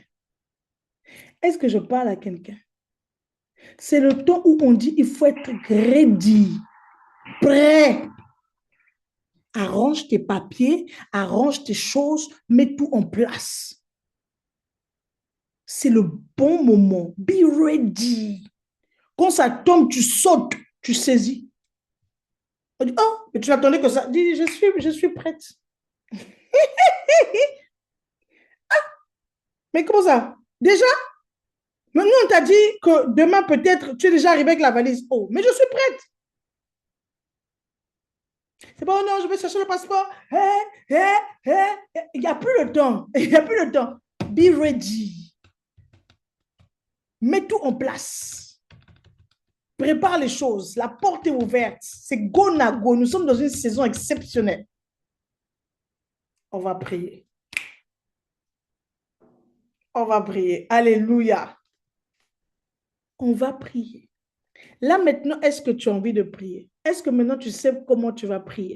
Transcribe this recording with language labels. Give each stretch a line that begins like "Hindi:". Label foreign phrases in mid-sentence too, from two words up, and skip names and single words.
French: Est-ce que je parle à quelqu'un? C'est le temps où on dit il faut être ready, prêt. Arrange tes papiers, arrange tes choses, mets tout en place. C'est le bon moment.
English: Be ready.
French: Quand ça tombe, tu sautes, tu saisis. On dit, oh, mais tu n'attendais que ça. Dis, je suis prête. Mais comment ça? Déjà? Maintenant, on t'a dit que demain, peut-être, tu es déjà arrivé avec la valise. Oh, mais je suis prête. C'est bon, non, je vais chercher le passeport. Il n'y a plus le temps. Il n'y a plus le temps.
English: Be ready.
French: Mets tout en place. Prépare les choses. La porte est ouverte. C'est go na go. Nous sommes dans une saison exceptionnelle. On va prier. On va prier. Alléluia. On va prier. Là, maintenant, est-ce que tu as envie de prier? Est-ce que maintenant, tu sais comment tu vas prier?